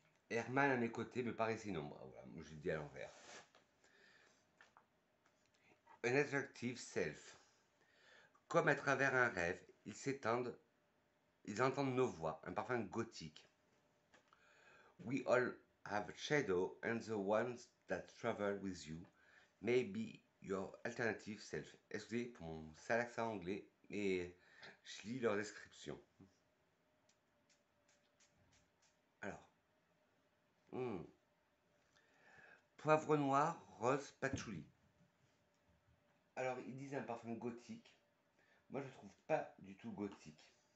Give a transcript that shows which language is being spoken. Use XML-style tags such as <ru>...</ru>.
<fr>Herman à mes côtés me paraissait une ombre. Ah, voilà, moi je dis à l'envers.</fr> <en>An attractive self.</en> <fr>Comme à travers un rêve, ils s'étendent, ils entendent nos voix, un parfum gothique.</fr> <en>We all have shadow and the ones that travel with you may be your alternative self.</en> <fr>Excusez pour mon sale accent anglais, mais je lis leur description. Alors, poivre noir, rose, patchouli. Alors, ils disent un parfum gothique. Moi, je ne trouve pas du tout gothique.</fr>